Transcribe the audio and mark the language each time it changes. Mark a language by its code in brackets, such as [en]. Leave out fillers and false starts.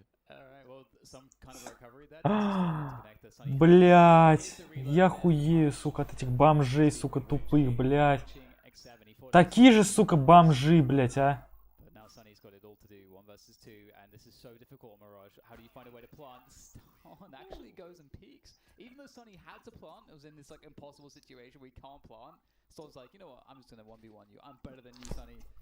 [en] Alright, well, some kind of recovery there. To connect the Sunny. [ru] Блядь. Я хуею, сука, от этих бомжей, сука, тупых, блядь. Такие же, сука, бомжи, блядь, а. [en] But now Sunny's got it all to do 1 versus 2, and this is so difficult, Mirage. How do you find a way to plant? Stone actually goes and peaks. Even though Sunny had to plant, it was in this like impossible situation where he can't plant. Stone's like, you know what, I'm just gonna 1v1 you. I'm better than you, Sunny.